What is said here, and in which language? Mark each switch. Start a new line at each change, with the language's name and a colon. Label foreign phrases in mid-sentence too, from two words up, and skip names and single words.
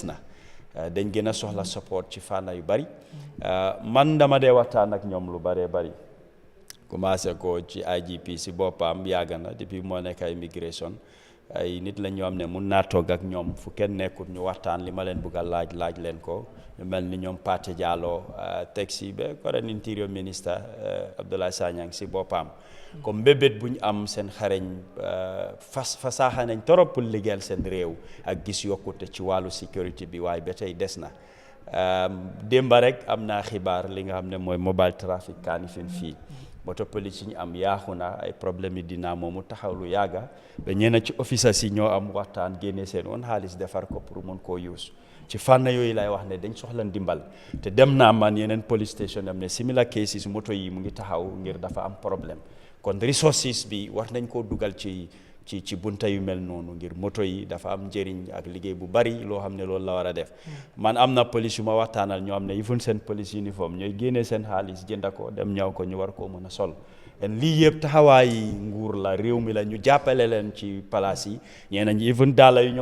Wolof: na dañ gën a soxla support ci fànna yu bari man dama dee waxtaan ak ñoom lu baree bari commencé ko ci IGP si boppam yàgg na depuis moo nekk immigration ay nit la ñoo xam ne mun naa toog ak ñoom fu kenn nekkut ñu waxtaan li ma leen bëgg a laaj leen ko ñu mel ni ñoom Pate Diallo teg si ba
English: current interior minister
Wolof: Abdoulaye Sanyang si boppam comme mbébét bu ñu am seen xareñ fasaaxa nañ torop pour liggéeyal seen réew ak gis yokkute ci wàllu sécurité bi waaye ba tey des na démba rek am naa xibaar li nga xam ne mooy
English: mobile traffic
Wolof: Kanifing fii moto police yi ñu am yaaxu na ay problème yi dinaa moomu taxaw lu yàgga ba ñeena ci officers yi ñoo am waxtaan génne seen woon xaalis defar ko pour mën koo use ci fànn yooyu lay wax ne dañ soxla ndimbal te dem naa man yeneen
English: police station
Wolof: am ne
English: similar cases
Wolof: moto yi mu ngi taxaw ngir dafa am problème kon resources bi war nañ koo dugal ci bunta yu mel noonu ngir moto yi dafa am njëriñ ak liggéey bu bari loo xam ne loolu la war a def man am na police yu ma waxtaanal ñoo xam ne yëfun seen police uniforme ñooy génnee seen xaalis jënda ko dem ñaw ko ñu war koo mën a sol lii yëpp taxawaayi nguur la réew mi la ñu jàppale leen ci palaas yi ñeena ñi even daala yu